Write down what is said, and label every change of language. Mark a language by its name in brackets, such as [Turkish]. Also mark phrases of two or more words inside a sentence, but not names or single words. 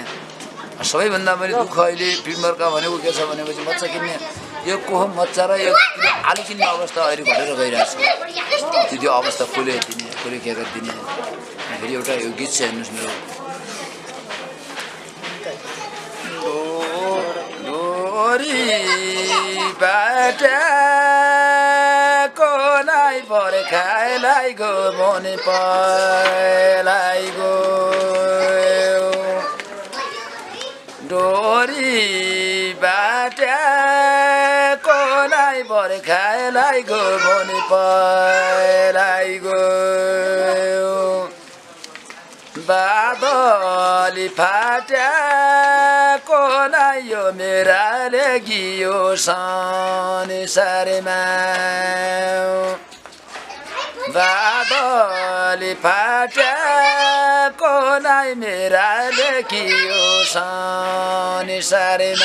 [Nepali] सबैभन्दा मैले दुःख अहिले फिल्महरूका भनेको के छ भनेपछि मच्चा किन्ने, यो कोहो मच्चा र यो आलु किन्ने अवस्था अहिले घटेर गइरहेको छ। त्यो अवस्था कसले के गरिदिने। फेरि एउटा यो गीत छ हेर्नुहोस् मेरो। [Dotyali] डोरी बाटाको नाइ बर्खालाई गो मने पलाई गो, डोरी बाटाको नाइ बर्खालाई गो मने पलाई गो, बादली फाट्याको नाइ यो मेराले गियो संसारमा, बादली फाट्याको नाइ मेराले गियो संसारमा।